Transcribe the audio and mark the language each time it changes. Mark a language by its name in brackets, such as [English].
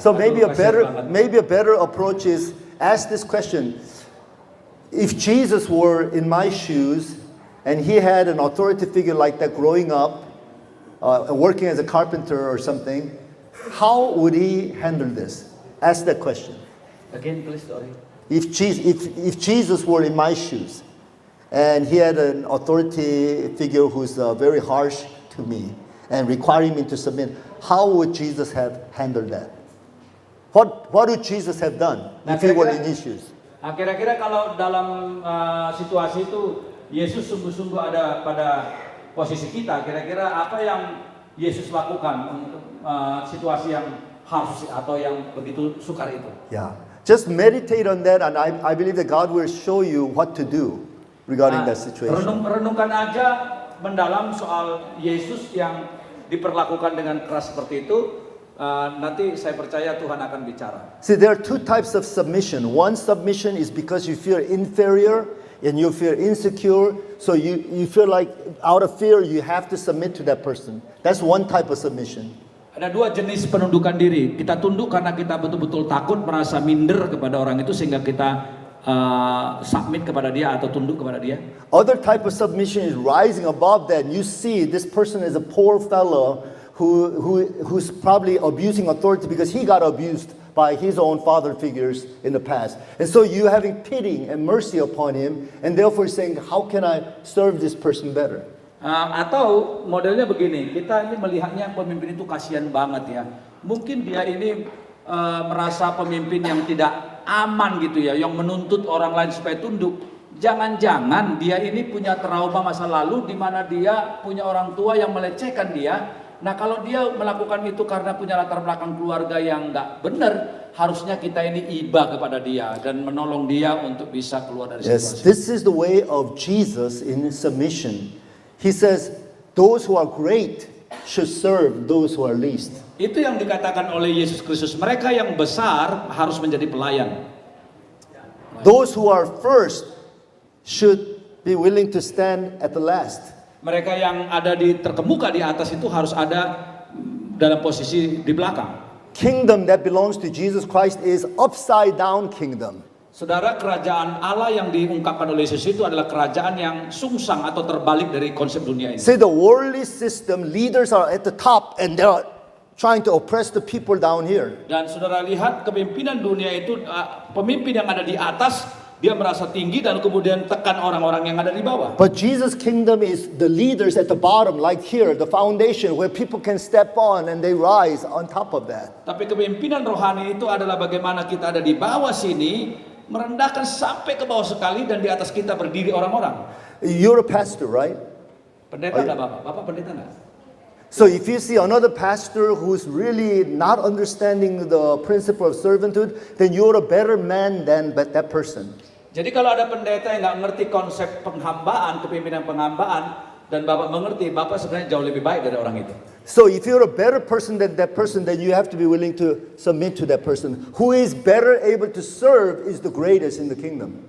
[English] So maybe a better approach is ask this question: if Jesus were in my shoes and he had an authority figure like that growing up, working as a carpenter or something, how would he handle this? Ask that question. Again, please, sorry. If Jesus were in my shoes and he had an authority figure who's very harsh to me and requiring me to submit, how would Jesus have handled that? What would Jesus have done if he were in issues? [Indonesian] Nah, kira-kira kalau dalam situasi itu Yesus sungguh-sungguh ada pada posisi kita, kira-kira apa yang Yesus lakukan untuk situasi yang harus atau yang begitu sukar itu? [English] Yeah. Just meditate on that, and I believe that God will show you what to do regarding that situation. [Indonesian] Renungkan aja mendalam soal Yesus yang diperlakukan dengan keras seperti itu. Nanti saya percaya Tuhan akan bicara. [English] See, there are two types of submission. One submission is because you feel inferior and you feel insecure, so you feel like out of fear you have to submit to that person. That's one type of submission. [Indonesian] Ada dua jenis penundukan diri. Kita tunduk karena kita betul-betul takut, merasa minder kepada orang itu sehingga kita submit kepada dia atau tunduk kepada dia. [English] Other type of submission is rising above that. You see this person is a poor fellow who's probably abusing authority because he got abused by his own father figures in the past. And so you having pity and mercy upon him, and therefore saying, how can I serve this person better? [Indonesian] Atau modelnya begini, kita ini melihatnya pemimpin itu kasihan banget ya. Mungkin dia ini merasa pemimpin yang tidak aman gitu ya, yang menuntut orang lain supaya tunduk. Jangan-jangan dia ini punya trauma masa lalu di mana dia punya orang tua yang melecehkan dia. Nah, kalau dia melakukan itu karena punya latar belakang keluarga yang nggak benar, harusnya kita ini iba kepada dia dan menolong dia untuk bisa keluar dari [English] Yes, [Indonesian] situasi. [English] this is the way of Jesus in submission. He says, those who are great should serve those who are least. [Indonesian] Itu yang dikatakan oleh Yesus Kristus. Mereka yang besar harus menjadi pelayan. [English] Those who are first should be willing to stand at the last. [Indonesian] Mereka yang ada di terkemuka di atas itu harus ada dalam posisi di belakang. [English] Kingdom that belongs to Jesus Christ is upside down kingdom. [Indonesian] Saudara, kerajaan Allah yang diungkapkan oleh Yesus itu adalah kerajaan yang sungsang atau terbalik dari konsep dunia ini. [English] See, the worldly system, leaders are at the top and they're trying to oppress the people down here. [Indonesian] Dan saudara lihat kepemimpinan dunia itu, pemimpin yang ada di atas dia merasa tinggi dan kemudian tekan orang-orang yang ada di bawah. [English] But Jesus' kingdom is the leaders at the bottom, like here, the foundation where people can step on and they rise on top of that. [Indonesian] Tapi kepemimpinan rohani itu adalah bagaimana kita ada di bawah sini, merendahkan sampai ke bawah sekali dan di atas kita berdiri orang-orang. [English] You're a pastor, right? [Indonesian] Pendeta enggak Bapak? Bapak pendeta enggak? [English] So if you see another pastor who's really not understanding the principle of servanthood, then you're a better man than that person. [Indonesian] Jadi kalau ada pendeta yang nggak ngerti konsep penghambaan, kepemimpinan penghambaan, dan Bapak mengerti, Bapak sebenarnya jauh lebih baik dari orang itu. [English] So if you're a better person than that person, then you have to be willing to submit to that person. Who is better able to serve is the greatest in the kingdom.